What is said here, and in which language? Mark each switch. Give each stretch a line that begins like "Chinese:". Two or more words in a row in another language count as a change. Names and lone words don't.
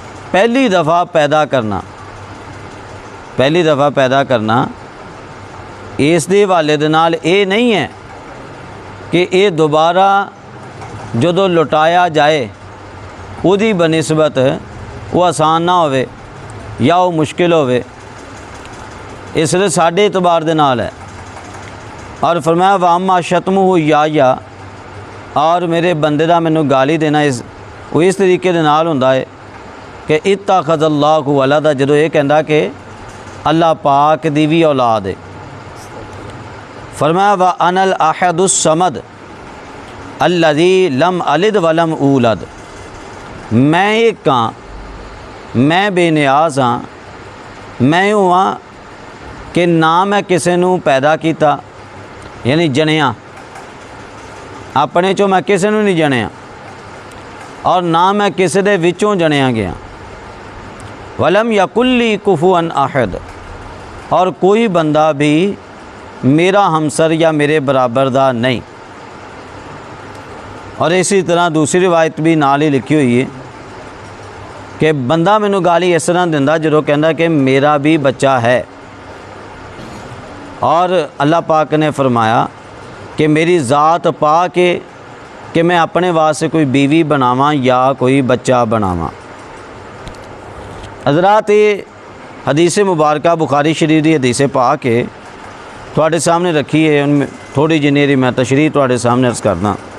Punjabi: پہلی دفعہ پیدا کرنا اس دے حوالے دے نال یہ نہیں ہے کہ یہ دوبارہ جدوں لٹایا جائے وہی بنسبت وہ آسان نہ ہوئے یا وہ مشکل ہوئے، اس لیے ساڈے اعتبار دے نال ہے۔ اور فرمایا
Arabic: واما شتمہ
Punjabi: یا اور میرے بندے دا مینوں گالی دینا وہ اس طریقے دے نال ہوندا ہے کہ
Arabic: اتخذ اللہ ولدا،
Punjabi: جدوں یہ کہندا کہ اللہ پاک دی بھی اولاد ہے۔
Arabic: فرمایا وانا الاحد الصمد الذی لم الد ولم اولد،
Punjabi: میں ایک ہاں، میں بے نیاز ہاں، میں ہوں کہ نہ میں کسی نو پیدا کیتا یعنی جنیا، اپنے چوں میں کسی نو نہیں جنیا اور نہ میں کسی دے وچوں جنیا گیا۔
Arabic: ولم یکن لی کفوا احد،
Punjabi: اور کوئی بندہ بھی میرا ہمسر یا میرے برابر دا نہیں۔ اور اسی طرح دوسری روایت بھی نال ہی لکھی ہوئی ہے کہ بندہ مینوں گالی اس طرح دیندا جدوں کہندا کہ میرا بھی بچہ ہے، اور اللہ پاک نے فرمایا کہ میری ذات پا کے کہ میں اپنے واسطے کوئی بیوی بناواں یا کوئی بچہ بناواں۔ حضرات یہ حدیث مبارکہ بخاری شریف دی حدیث پا کے تواڈے سامنے رکھی ہے، ان میں تھوڑی جنیری میں تشریح تواڈے سامنے عرض کرنا۔